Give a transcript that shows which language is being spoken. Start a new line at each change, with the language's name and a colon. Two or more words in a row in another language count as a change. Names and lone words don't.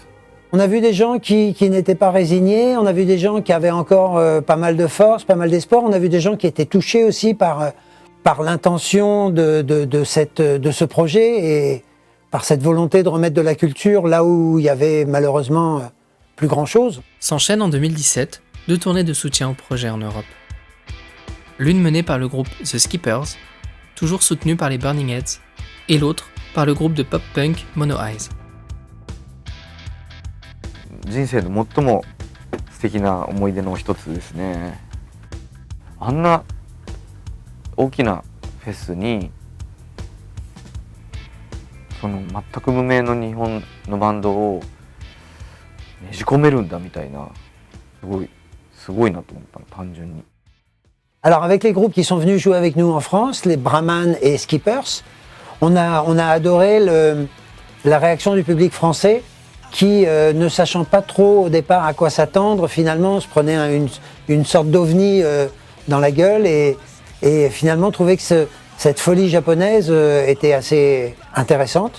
French: On a vu des gens qui n'étaient pas résignés, on a vu des gens qui avaient encore pas mal de force, pas mal d'espoir, on a vu des gens qui étaient touchés aussi par l'intention de ce projet et par cette volonté de remettre de la culture là où il y avait malheureusement plus grand-chose. S'enchaînent en 2017 2 tournées de soutien au projet en Europe. L'une menée par le groupe The Skippers, toujours soutenu par les Burning Heads, et l'autre par le groupe de pop-punk Mono Eyes.
Japanese: 人生の最も素敵な思い出の一つですね。あんな大きなフェスにその全く無名の日本のバンドをねじ込めるんだみたいなすごいなと思ったの単純に。
French: Alors avec les groupes qui sont venus jouer avec nous en France, les Brahman et Skippers, on a adoré la réaction du public français qui, ne sachant pas trop au départ à quoi s'attendre, finalement se prenait une sorte d'ovni dans la gueule et finalement trouvait que cette folie japonaise était assez intéressante.